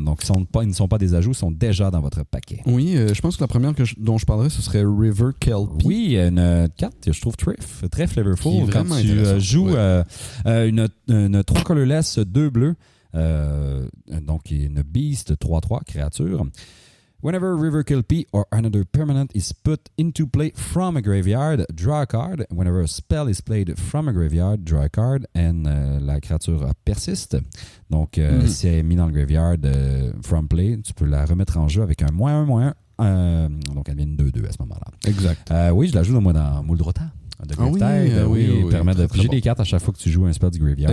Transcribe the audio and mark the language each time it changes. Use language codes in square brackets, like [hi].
[fr] Donc, ils ne sont pas des ajouts, ils sont déjà dans votre paquet. Oui, je pense que la première dont je parlerais, ce serait River Kelpie. Oui, une carte que je trouve très flavorful. Quand tu joues une 3 colorless, 2 bleus, donc une Beast 3-3 créature. [en] Whenever River Kelpie or another permanent is put into play from a graveyard, draw a card. Whenever a spell is played from a graveyard, draw a card. And [fr] la créature persiste. Donc, si elle est mise dans le graveyard [en] from play, [fr] tu peux la remettre en jeu avec un -1/-1. Donc, elle devient une 2/2 à ce moment-là. Exact. Oui, je la joue dans Muldrota. De Gravitide, permet de piger des cartes à chaque fois que tu joues un spell du graveyard.